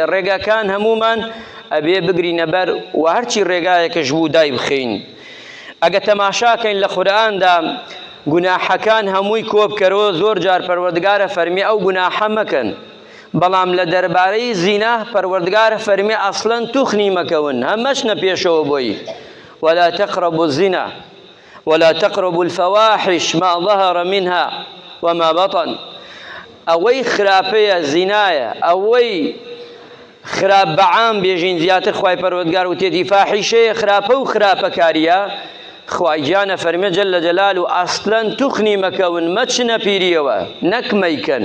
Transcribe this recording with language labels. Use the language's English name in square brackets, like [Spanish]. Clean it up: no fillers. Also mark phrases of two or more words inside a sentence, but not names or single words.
[Central Kurdish] ڕێگاکان هەمومان ئەبێ بگرینە بەر و هەرچی ڕێگایەکەش بوو دای بخەین. ئەگە تەماشاکەین لە قورئاندا گوناحەکان هەمووی کۆبکەرەوە، زۆر جار پەروەردگارە فەرمی ئەو گوناحە مەکەن، بەڵام لە دەربارەی زینا پەروەردگارە فەرمی ئەسڵەن توخنی مەکەون، هەمەش نەپێشەوە بۆی. [Arabic] ولا تقربوا الزنا ولا تقربوا الفواحش ما ظهر منها وما بطن. [Central Kurdish] ئەوەی خراپەیە زینایە، ئەوەی خراپ بەعام بێژین زیاتر خوای پەروەردگار و تێتی فاحیشەیە، خراپە و خراپەکاریە. خوای گیانە فەرمێ جەل لە جەلال و ئەسڵەن توخنی مەکەون، مەچنە پیریەوە نەک مەیکەن.